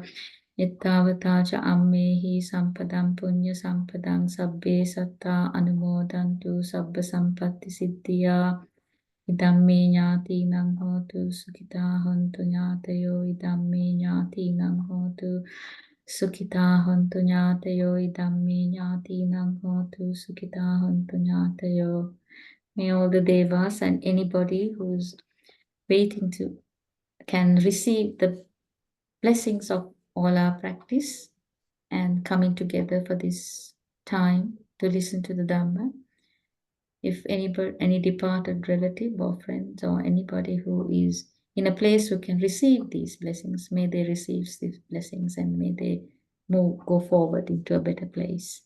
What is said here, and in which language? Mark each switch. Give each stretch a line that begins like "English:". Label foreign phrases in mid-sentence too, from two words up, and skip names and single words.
Pali: Ittavata ca ammehi sampadam punya sampadam sabbe satta anumodantu sabba sampatti siddhya. Idamme ñātīnaṃ hotu sukitā hontu ñātayo. Idamme ñātīnaṃ hotu sukitā hontu ñātayo. Idamme ñātīnaṃ hotu sukitā hontu ñātayo.
English: May all the devas and anybody who's waiting to can receive the blessings of all our practice and coming together for this time to listen to the Dhamma. If any departed relative or friends or anybody who is in a place who can receive these blessings, may they receive these blessings and may they go forward into a better place.